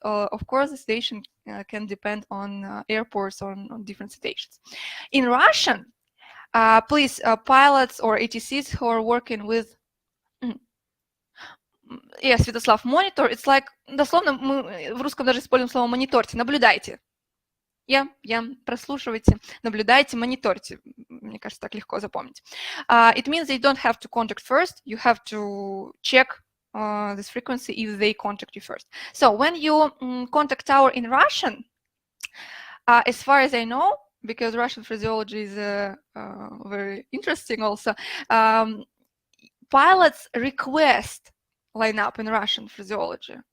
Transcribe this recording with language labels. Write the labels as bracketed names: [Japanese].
[English] Of course, the situation can depend on airports or on different stations. In Russian, please, pilots or ATCs who are working with Святослав, monitor, it's like, [Russian] дословно, мы в русском даже используем слово мониторьте, наблюдайте. Прослушивайте, наблюдайте, мониторьте. Мне кажется, так легко запомнить. [English] It means they don't have to contact first. You have to check this frequency if they contact you first. So when you contact tower in Russian, as far as I know, because Russian phraseology is very interesting also, pilots request line up in Russian phraseology.